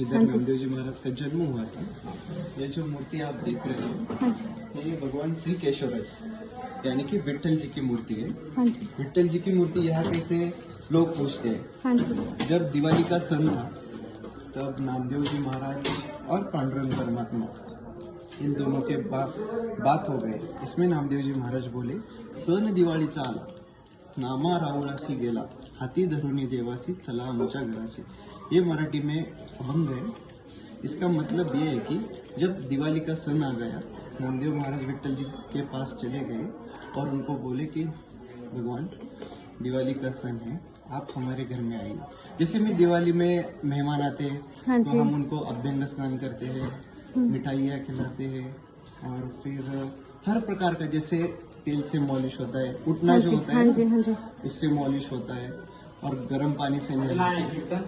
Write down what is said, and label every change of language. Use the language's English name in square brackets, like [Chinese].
[Hindi] इधर नामदेव जी महाराज का जन्म हुआ था। ये जो मूर्ति आप देख रहे हो, ये भगवान श्री केशवराज यानी कि विट्ठल जी की मूर्ति है। विट्ठल जी की मूर्ति यहाँ कैसे लोग पूछते हैं। जब दिवाली का सन था, तब नामदेव जी महाराज और पांडुरंग परमात्मा इन दोनों के बात हो गए। इसमें नामदेव जी महाराज बोले, [Marathi] सन दिवाळीचा आला, नामा रावळासी गेला, हाती धरुनी देवासी, चला आमच्या घरासी। [Hindi] ये मराठी में अभंग है। इसका मतलब ये है कि जब दिवाली का सन आ गया, नामदेव महाराज विट्ठल जी के पास चले गए और उनको बोले कि भगवान, दिवाली का सन है, आप हमारे घर में आइए। जैसे में दिवाली में मेहमान आते हैं, तो हम उनको अभ्यंग स्नान करते हैं, मिठाइयाँ खिलाते हैं, और फिर हर प्रकार का, जैसे तेल से मॉलिश होता है, उठना जो होता है इससे मॉलिश होता है, और गर्म पानी से नहलाते।